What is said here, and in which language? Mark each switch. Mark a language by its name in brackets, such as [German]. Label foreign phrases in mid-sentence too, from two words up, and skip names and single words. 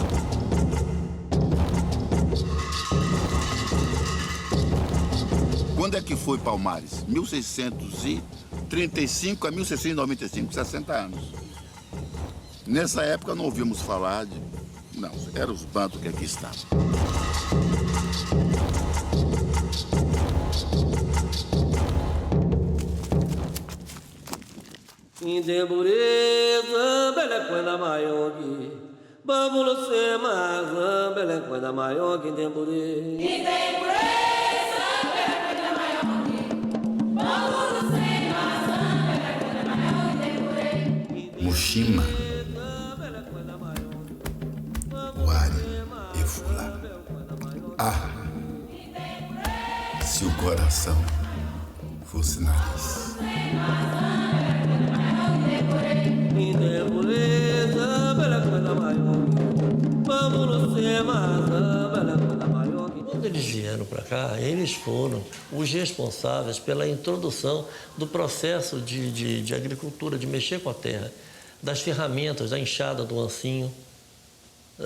[Portuguese] Quando é que foi Palmares? 1635 a 1695, 60 anos. Nessa época não ouvimos falar de... Não, eram os bantos que aqui estavam. Indembureza, belequanda maiogue, bambulo sema, belequanda maiogue, indembureza. Mushima, Wari e Fula. Ah, se o coração fosse nariz. Quando eles vieram para cá, eles foram os responsáveis pela introdução do processo de agricultura, de mexer com a terra, das ferramentas, da enxada do ancinho.